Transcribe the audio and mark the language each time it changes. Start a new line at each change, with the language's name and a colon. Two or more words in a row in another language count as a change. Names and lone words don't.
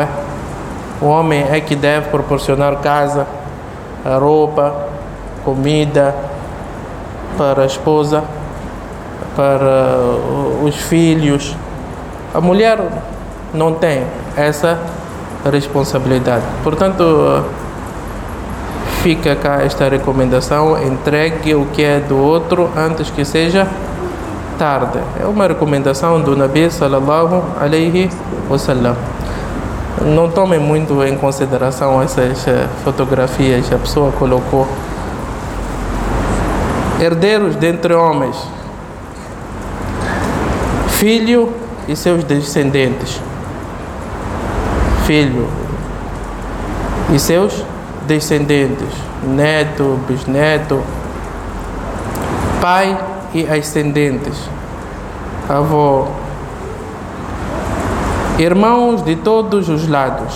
Portuguese: O homem é que deve proporcionar casa, a roupa, comida para a esposa, para os filhos. A mulher não tem essa responsabilidade. Portanto, fica cá esta recomendação: entregue o que é do outro antes que seja tarde. É uma recomendação do
Arabic: نبي صلى الله عليه وسلم.
Portuguese: Não tomem muito em consideração essas fotografias. A pessoa colocou herdeiros dentre homens, filho e seus descendentes, filho e seus descendentes, neto, bisneto, pai e ascendentes, avô, irmãos de todos os lados.